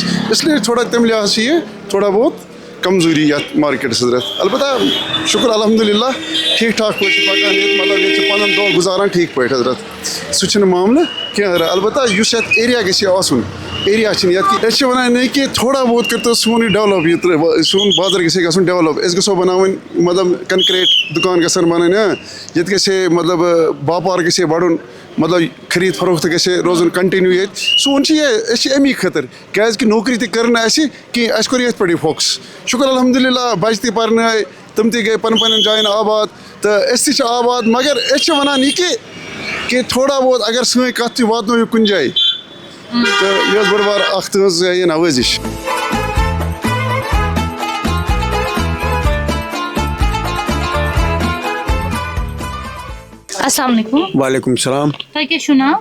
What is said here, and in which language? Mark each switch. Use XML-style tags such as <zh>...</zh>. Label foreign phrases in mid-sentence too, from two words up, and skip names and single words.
<ks>اِسلیے تھوڑا تَمہِ لحاظ چھِ یہِ تھوڑا بہت کمزوٗری یَتھ مارکیٹس حضرت. البتہ شُکر الحمدُاللہ ٹھیٖک ٹھاک پٲٹھۍ چھِ پَکان ییٚتہِ. مطلب ییٚتہِ چھِ پَنُن دۄہ گُزاران ٹھیٖک پٲٹھۍ حضرت. سُہ چھُنہٕ معاملہٕ کینٛہہ حضرت. البتہ یُس یَتھ ایریا گژھِ ہے آسُن ایریا چھِنہٕ یَتھ کینٛہہ. أسۍ چھِ وَنان نہ کہِ تھوڑا بہت کٔرۍتو سون یہِ ڈیولپ یہِ سون بازر گژھِ ہے گژھُن ڈیولپ. أسۍ گژھو بَناوٕنۍ مطلب کَنکرٛیٹ دُکان گژھن بَنٕنۍ. ییٚتہِ گژھِ ہے مطلب باپار گژھِ ہے بَڑُن. مطلب خٔریٖد فروختہٕ گژھِ ہے روزُن کَنٹِنیوٗ ییٚتہِ. سون چھِ یہِ أسۍ چھِ اَمی خٲطرٕ کیٛازِکہِ نوکری تہِ کٔر نہٕ اَسہِ کینٛہہ. اَسہِ کوٚر ییٚتھۍ پٮ۪ٹھٕے فوکَس. شُکر الحمدُاللہ بَچہٕ تہِ پَرنٲے تِم تہِ گٔے پَنٕنۍ پَنٕنۍ جایَن آباد تہٕ أسۍ تہِ چھِ آباد. مگر أسۍ چھِ وَنان یہِ کہِ تھوڑا بہت اگر سٲنۍ کَتھ تُہۍ واتنٲیِو کُنہِ جایہِ تہٕ یہِ ٲس بٔڑ بار اکھ تٕہٕنٛز یہِ نوٲزِش.</ks> <ar>السلام علیکم. وعلیکم السلام.</ar> <ks>تۄہہِ کیٛاہ چھُو ناو؟</ks>